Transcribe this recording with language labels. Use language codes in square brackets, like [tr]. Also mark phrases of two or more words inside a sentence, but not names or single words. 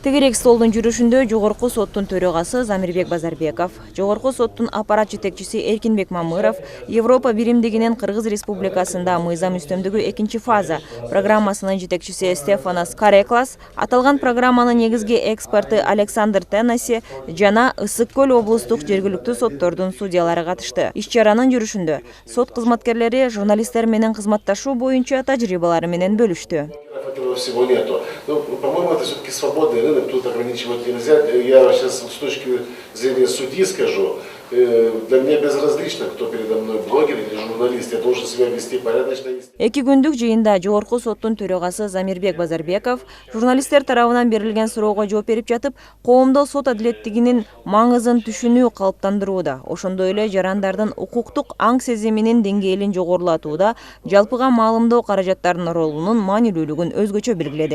[ky] Тегерек столдун жүрүшүндө Жогорку соттун төрөгасы Замирбек Базарбеков, Жогорку соттун аппарат жетекчиси Эркинбек Мамыров, Европа биримдигинин Кыргыз Республикасында мыйзам үстөмдүгү 2-фаза программасынын жетекчиси Стефанос Кареклас, аталган программанын негизги эксперти Александр Теннесси жана Ысык көл облустук жергиликтүү соттордун судьялары катышты. Иш-чаранын жүрүшүндө сот кызматкерлери журналисттер менен кызматташуу боюнча тажрыйбалары менен бөлүштү. [ru] Всего нету. Ну, по-моему, это все-таки свободный рынок, тут ограничивать нельзя. Я сейчас с точки зрения судьи скажу, для меня безразлично, кто передо мной, блогер или журналист, я должен себя вести порядочно. [ky] 2 күндүк жыйында Жогорку соттун төрөгасы Замирбек Базарбеков журналисттер тарабынан берилген суроого жооп берип жатып, коомдо сот адилеттигинин маңызын түшүнүү калыптандырууда, ошондой эле жарандардын укуктук аң сезиминин деңгээлин жогорулатууда жалпыга маалымдоо каражаттарынын ролунун маанилүүлүгүн өзгөчө белгиледи.